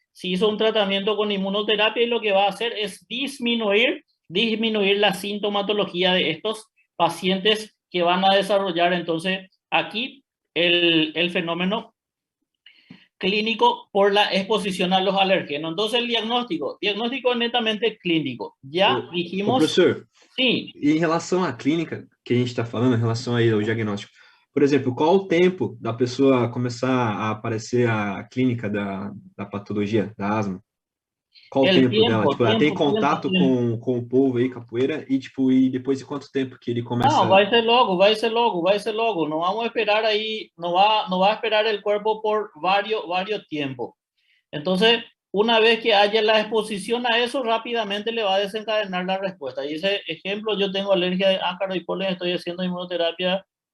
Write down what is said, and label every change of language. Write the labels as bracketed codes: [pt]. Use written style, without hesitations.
[es] Si hizo un tratamiento con inmunoterapia, y lo que va a hacer es disminuir la sintomatología de estos pacientes que van a desarrollar entonces aquí el fenómeno clínico por la exposición a los alérgenos. Entonces el diagnóstico es netamente clínico. Já dijimos... [pt] Professor, sim. E em relação à clínica que a gente está falando, em relação aí ao diagnóstico, por exemplo, qual o tempo da pessoa começar a aparecer a clínica da patologia, da asma? Qual o tempo dela? Tipo, ela tem contato com o povo aí, capoeira, e tipo, e depois de quanto tempo que ele começa? No, vai ser logo. [es] No vamos a esperar ahí, no va a esperar el cuerpo por varios tiempos. Entonces, una vez que haya la exposición a eso, rápidamente le va a desencadenar la respuesta. Y ese ejemplo, yo tengo alergia de ácaro y polen, estoy haciendo inmunoterapia.